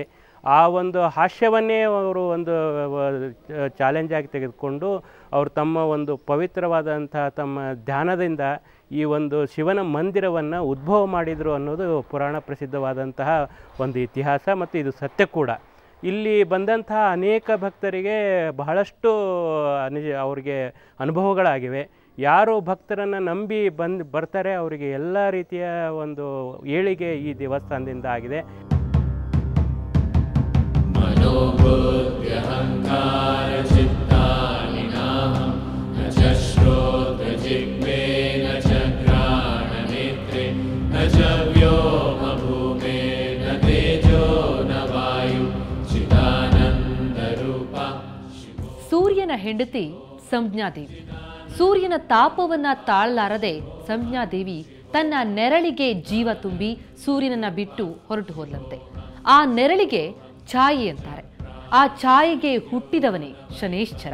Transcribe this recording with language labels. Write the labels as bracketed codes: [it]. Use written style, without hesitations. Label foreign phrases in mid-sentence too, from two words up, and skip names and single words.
[kn] ಆ ಒಂದು ಹಾಸ್ಯವನ್ನೇ ಅವರು ಒಂದು ಚಾಲೆಂಜ್ ಆಗಿ ತೆಗೆದುಕೊಂಡು ಅವರು ತಮ್ಮ ಒಂದು ಪವಿತ್ರವಾದಂಥ ತಮ್ಮ ಧ್ಯಾನದಿಂದ ಈ ಒಂದು ಶಿವನ ಮಂದಿರವನ್ನು ಉದ್ಭವ ಮಾಡಿದರು ಅನ್ನೋದು ಪುರಾಣ ಪ್ರಸಿದ್ಧವಾದಂತಹ ಒಂದು ಇತಿಹಾಸ ಮತ್ತು ಇದು ಸತ್ಯ ಕೂಡ. ಇಲ್ಲಿ ಬಂದಂತಹ ಅನೇಕ ಭಕ್ತರಿಗೆ ಬಹಳಷ್ಟು ಅವರಿಗೆ ಅನುಭವಗಳಾಗಿವೆ. ಯಾರು ಭಕ್ತರನ್ನು ನಂಬಿ ಬರ್ತಾರೆ ಅವರಿಗೆ ಎಲ್ಲ ರೀತಿಯ ಒಂದು ಏಳಿಗೆ ಈ ದೇವಸ್ಥಾನದಿಂದ ಆಗಿದೆ. [sa] मनोबुद्ध्यहंकार चित्तानि नाहं न च श्रोत्रजिह्वे न च घ्राणनेत्रे न च व्योमभूमे न तेजो न वायु चिदानन्दरूपा. [kn] ಸೂರ್ಯನ ಹೆಂಡತಿ ಸಂಜ್ಞಾದೇವಿ. ಸೂರ್ಯನ ತಾಪವನ್ನ ತಾಳಲಾರದೆ ಸಂಜ್ಞಾದೇವಿ ತನ್ನ ನೆರಳಿಗೆ ಜೀವ ತುಂಬಿ ಸೂರ್ಯನನ್ನ ಬಿಟ್ಟು ಹೊರಟು ಹೋದಂತೆ. ಆ ನೆರಳಿಗೆ ಛಾಯೆ ಅಂತಾರೆ. ಆ ಛಾಯೆಗೆ ಹುಟ್ಟಿದವನೇ ಶನೇಶ್ಚರ.